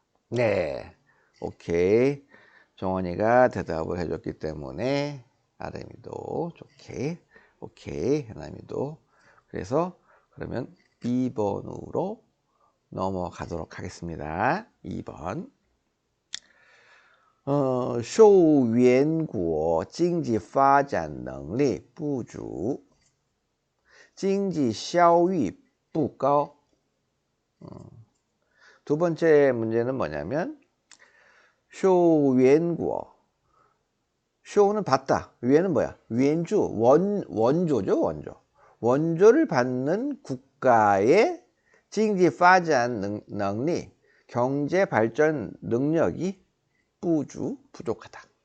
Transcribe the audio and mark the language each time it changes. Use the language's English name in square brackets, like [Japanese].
[Korean] 네, 오케이. 정원이가 대답을 해줬기 때문에 아름이도 좋게, 오케이, 해남이도. 그래서 그러면 2번으로 넘어가도록 하겠습니다. 2번. [Chinese] 受援国经济发展能力不足，经济效益不高。 [Korean] 두 번째 문제는 뭐냐면, 쇼援国, 쇼는 받다, 위에는 뭐야? 위엔주, 원조죠. 원조를 받는 국가의 经济发展能力, 경제 발전 능력이 부족하다.